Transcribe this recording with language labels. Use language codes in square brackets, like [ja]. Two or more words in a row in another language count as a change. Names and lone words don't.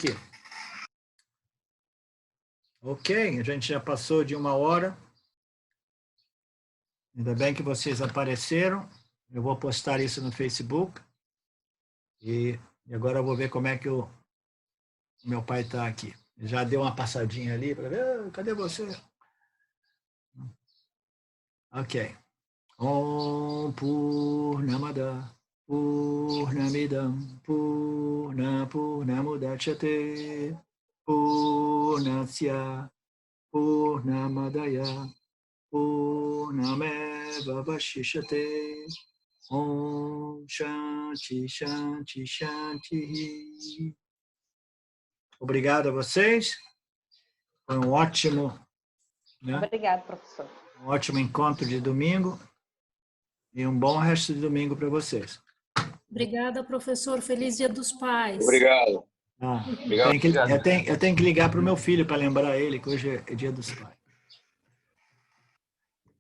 [pt] Ok, a gente já passou de 1 hora. Ainda bem que vocês apareceram. Eu vou postar isso no Facebook. E agora eu vou ver como é que o meu pai está aqui. Já deu uma passadinha ali para ver, cadê você? Ok. [sa] Om Purnamada Purnamidam Purnamudachyate Purnasya Purnamadaya Purnameva Vashishyate Om Shanti Shanti Shanti [pt] Obrigado a vocês. Foi um ótimo, né? Obrigado, professor. Um ótimo encontro de domingo e um bom resto de domingo para vocês. Obrigada, professor. Feliz Dia dos Pais. Obrigado. Eu tenho que ligar para o meu filho para lembrar ele que hoje é Dia dos Pais.